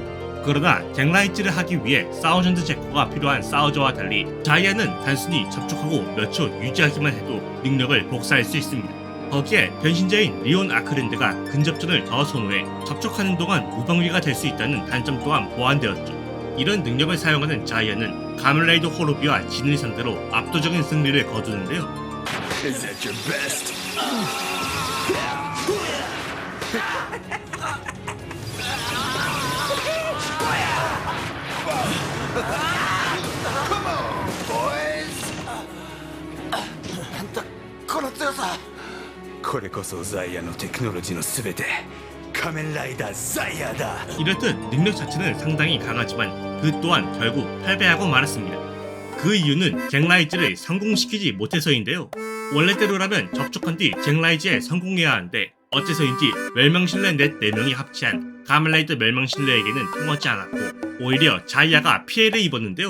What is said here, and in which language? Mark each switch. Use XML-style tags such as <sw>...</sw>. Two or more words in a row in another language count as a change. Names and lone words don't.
<ko>그러나 잭라이트를 하기 위해 사우전드 제코가 필요한 사우저와 달리 자이아는 단순히 접촉하고 몇 초 유지하기만 해도 능력을 복사할 수 있습니다. 거기에 변신자인 리온 아크랜드가 근접전을 더 선호해 접촉하는 동안 무방비가 될 수 있다는 단점 또한 보완되었죠. 이런 능력을 사용하는 자이아는 가면라이더 호로비와 진을 상대로 압도적인 승리를 거두는데요.</ko> <en>Is that your best? Come on, boys.</en> <ja>この強さこれこそザイアのテクノロジーのすべて仮面ライダーザイアだ</ja> <ko>이렇듯 능력 자체는 상당히 강하지만 그 또한 결국 패배하고 말았습니다. 그 이유는 잭라이즈를 성공시키지 못해서인데요. 원래대로라면 접촉한 뒤 잭라이즈에 성공해야 하는데 어째서인지 멸망신뢰 넷 4명이 합치한 가면라이더 멸망신뢰에게는 통하지 않았고 오히려 자이아가 피해를 입었는데요.</ko>